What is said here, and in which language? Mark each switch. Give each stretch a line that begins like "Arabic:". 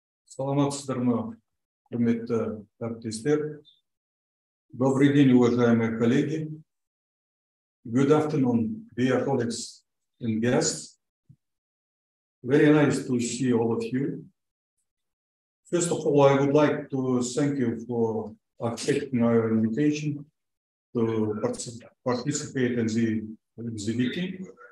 Kazakh: Саламатсыздар ма, құрметті әріптестер.
Russian: Добрый день, уважаемые коллеги.
English: Good afternoon, dear colleagues and guests. Very nice to see all of you. First of all, I would like to thank you for accepting our invitation to participate in the meeting.